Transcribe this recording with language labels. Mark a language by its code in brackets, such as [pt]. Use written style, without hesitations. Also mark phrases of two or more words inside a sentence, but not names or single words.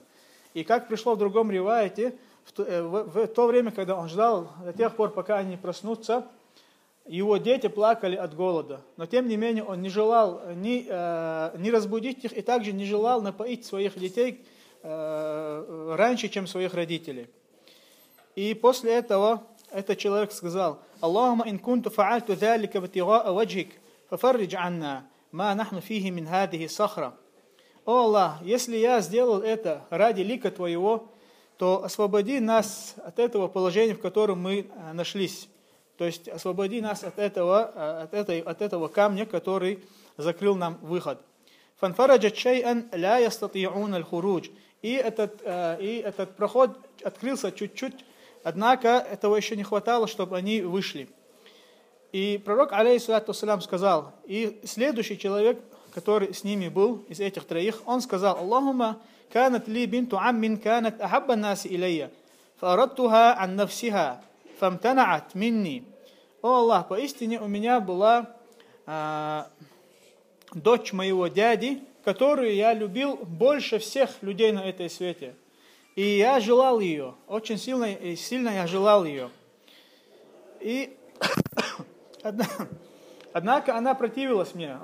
[ru] И как пришло в другом ривайте, в то время, когда он ждал до тех пор, пока они не проснутся, его дети плакали от голода. Но тем не менее он не желал ни разбудить их, и также не желал напоить своих детей раньше, чем своих родителей. И после этого этот человек сказал: [ar] «اللهم إن كنت فعلت ذلك ابتغاء وجهك ففرج عنا ما نحن فيه من هذه الصخرة». [ru] О Аллах, если я сделал это ради лика Твоего, то освободи нас от этого положения, в котором мы нашлись. То есть освободи нас от этого камня, который закрыл нам выход. [ar] فانفرجت شيئا لا يستطيعون الخروج. [ru] И этот проход открылся чуть-чуть, однако этого еще не хватало, чтобы они вышли. И пророк, [ar] عليه الصلاة والسلام, [ru] сказал, и следующий человек, который с ними был, из этих троих, он сказал: [ar] «اللهم كانت لي بنت عم كانت أحب الناس إلي فأردتها عن نفسها فامتنعت مني». [ru] О Аллах, поистине у меня была дочь моего дяди, которую я любил больше всех людей на этой свете. И я желал ее, очень сильно я желал ее. И однако она противилась мне.